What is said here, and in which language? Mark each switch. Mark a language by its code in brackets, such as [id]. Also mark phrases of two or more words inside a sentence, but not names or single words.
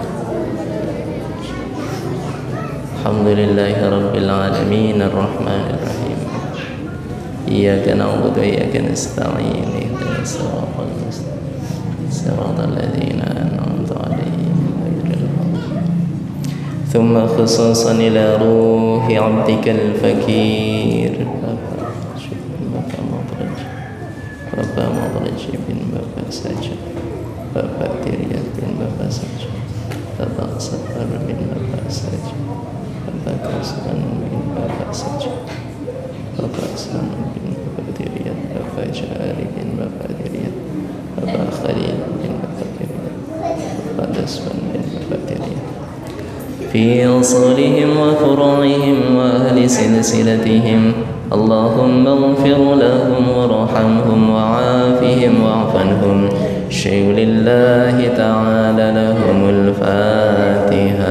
[ar] الحمد لله رب العالمين الرحمن الرحيم إياك نعبد وإياك نستعين اهدنا الصراط المستقيم صراط الذين أنعمت عليهم غير المغضوب ثم خصوصا إلى روح عبدك الفقير [id] Bapak Madraj bin Bapak saja Bapak Tiryat bin Bapak Saja, Bapak Sabar bin Bapak Saja, Bapak Kasman bin Bapak Saja, Bapak Sam bin Bapak Tiryat, Bapak Jari bin Bapak Tiryat, Bapak Khalil bin Bapak Tiryat, Bapak Dasman bin Bapak Tiryat, [ar] في أصولهم وفروعهم وأهل سلسلتهم اللهم اغفر لهم وارحمهم وعافهم واعف عنهم شيء لله تعالى لهم الفاتحة